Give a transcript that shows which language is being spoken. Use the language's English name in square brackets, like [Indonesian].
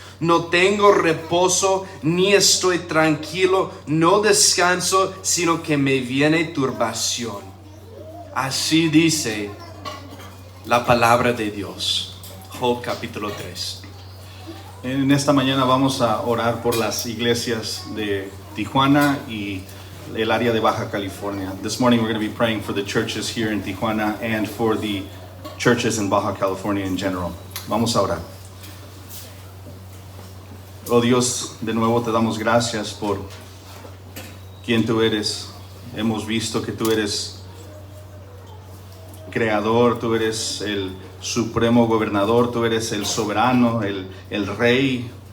[Spanish] No tengo reposo ni estoy tranquilo, no descanso, sino que me viene turbación. Así dice la palabra de Dios. Job capítulo 3. En esta mañana vamos a orar por las iglesias de Tijuana y el área de Baja California. [English] This morning we're going to be praying for the churches here in Tijuana and for the churches in Baja California in general. [Spanish] Vamos a orar. Oh Dios, de nuevo te damos gracias por quien tú eres. Hemos visto que tú eres creador, tú eres el supremo gobernador, tú eres el soberano, el rey.